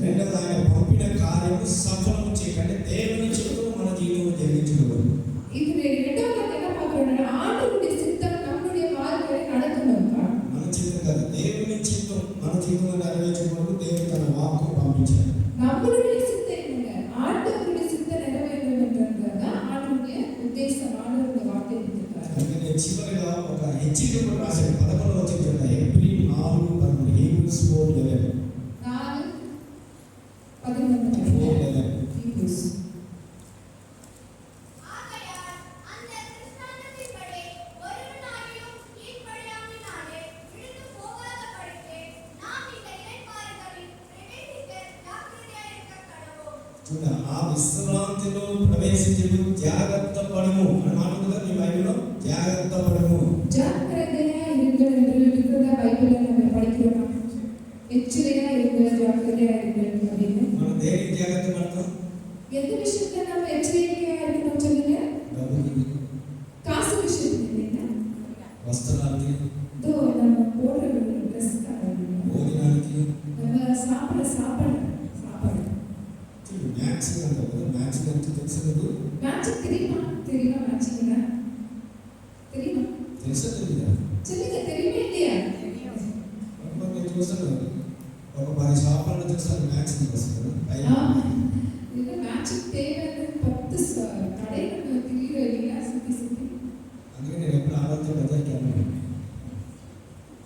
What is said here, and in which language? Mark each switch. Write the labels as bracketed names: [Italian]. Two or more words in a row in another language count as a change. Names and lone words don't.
[Telugu] రెండవది ఆయన పంపిన కార్యము సఫలం చేయకంటే దేవుని చిత్తము మన జీవితంలో జరిగించడం. [Tamil] இது ரெண்டாவது என்ன பார்க்கறோம்னா ஆண்டவருடைய சித்தம் நம்முடைய வாழ்க்கையில நடக்கணும்ப்பா. [Telugu] మన చిత్తం కాదు, దేవుని చిత్తం మన జీవితంలో నెరవేర్చుకోవడానికి దేవుడు తన వాక్కు పంపించాడు. [Tamil] நம்மளுடைய சித்தம் என்னங்க? ஆண்டவருடைய சித்தம் நிறைவேறும் என்றதுதான் ஆண்டவருடைய உத்தேசம். ஆண்டவருடைய வார்த்தை கொடுத்திருக்காரு. [Telugu] అందుకని చివరిగా ఒక హెచ్చరిక కూడా రాశాడు. 11వ వచనం ఏప్రిల్ 4:11 హీబ్రూస్ 4:11 [Tamil] 4:11 ஹீப்ரூஸ். ஆகையால் அந்த திருஷ்டாந்தத்தின்படி ஒருவனாகிலும் கீழ்ப்படியாமையினாலே விழுந்து போகாதபடிக்கு நாம் இந்த இளைப்பாறுதலில் பிரவேசிக்க ஜாக்கிரதையாயிருக்க கடவோம். [Telugu] చూడ ఆ విశ్రాంతిలో ప్రవేశించు జాగ్రత్త పడము అని మాట కదా మీ బైబిల్లో, జాగ్రత్త పడము. [Tamil] ஜாக்கிரதையா இருங்கள் என்று இருக்கிறதா பைபிள்ல நம்ம படிக்கிறோம். எச்சரிக்கையா இருங்கள், ஜாக்கிரதையா இருங்கள் அப்படின்னு. [Telugu] మనం దేనికి జాగ్రత్త పడతాం? [Tamil] எந்த விஷயத்துல நம்ம எச்சரிக்கையா இருக்கணும் சொல்லுங்க? [Telugu] డబ్బుకి, [Tamil] காசு விஷயத்துல இல்லைன்னா [Telugu] వస్త్రాలకి, [Tamil] இதோ நம்ம போடுற ட்ரெஸ் [Telugu] భోజనానికి, [Tamil] நம்ம சாப்பிட சாப்பாடு [Telugu] మ్యాచింగ్ అంటారు కదా, మ్యాచింగ్ అంటే తెలుసు కదా, [Tamil] மேட்சிங் தெரியுமா மேட்சிங் தெரியுமா [Telugu] తెలుసా తెలియదా? [Tamil] சொல்லுங்க, தெரியுமா இல்லையா? [Telugu] నేను చూస్తాను ఒక 10 షాపులను చూస్తాను మ్యాచింగ్ వస్తుంది. [Tamil] இது மேட்சிங் தேவையான 10 கடைகள் தெரியுற இல்லையா? சுத்தி [Telugu] అందుకే నేను ఎప్పుడు ఆలోచన బజార్కి వెళ్ళను.